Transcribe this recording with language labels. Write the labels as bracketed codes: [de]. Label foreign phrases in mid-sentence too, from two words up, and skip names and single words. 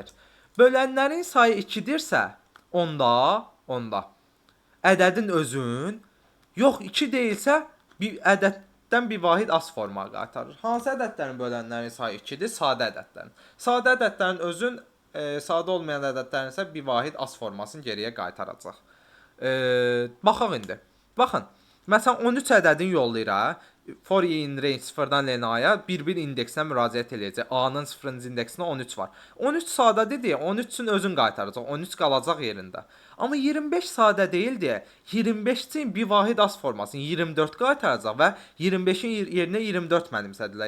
[az] Bölənlərin sayı 2-dirsə, onda ədədin özün yox 2 deyilsə, bir ədəddən bir vahid az formaya qaytarır. Hansı ədədlərin bölənlərin sayı 2-dir? Sadə ədədlərin. Sadə ədədlərin özün sadə olmayan ədədlərin isə bir vahid az formasını geriyə qaytaracaq. Baxaq indi. Baxın. Məsələn 13 ədədini yollayır ha. [en] For in range [az] 0-dan N-aya bir indeksinə müraciət edəcək. A-nın 0-cı indeksinə 13 var. 13 sadə deyə 13-ün özün qaytaracaq. 13 qalacaq yerində. Amma 25 sadə deyil deyə 25-in bir vahid az formasını 24 qaytaracaq və 25-in yerinə 24 mənimsədilər.